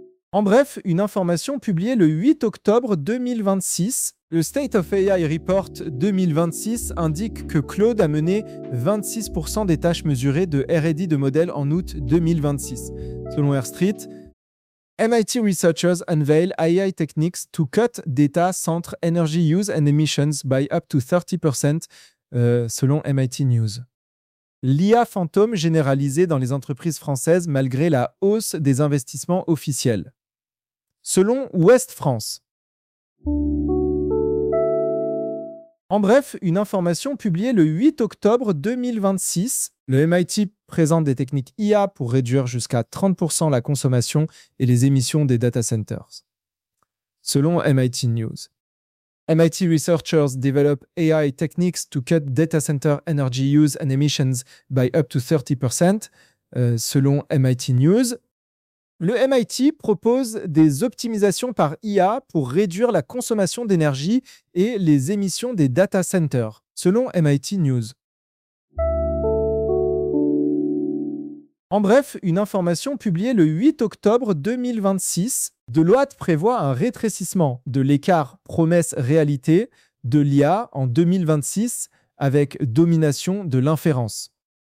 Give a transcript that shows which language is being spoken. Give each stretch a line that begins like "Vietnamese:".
French: En bref, une information publiée le 8 octobre 2026. Le State of AI Report 2026 indique que Claude a mené 26% des tâches mesurées de R&D de modèles en août 2026. Selon Air Street,
English: MIT researchers unveil AI techniques to cut data center energy use and emissions by up to 30%,
French: selon MIT News. L'IA fantôme généralisée dans les entreprises françaises malgré la hausse des investissements officiels. Selon Ouest France. En bref, une information publiée le 8 octobre 2026. Le MIT présente des techniques IA pour réduire jusqu'à 30% la consommation et les émissions des data centers. Selon MIT News.
English: MIT researchers develop AI techniques to cut data center energy use and emissions by up to 30%,
French: selon MIT News. Le MIT propose des optimisations par IA pour réduire la consommation d'énergie et les émissions des data centers, selon MIT News. En bref, une information publiée le 8 octobre 2026, Deloitte prévoit un rétrécissement de l'écart promesse-réalité de l'IA en 2026 avec domination de l'inférence.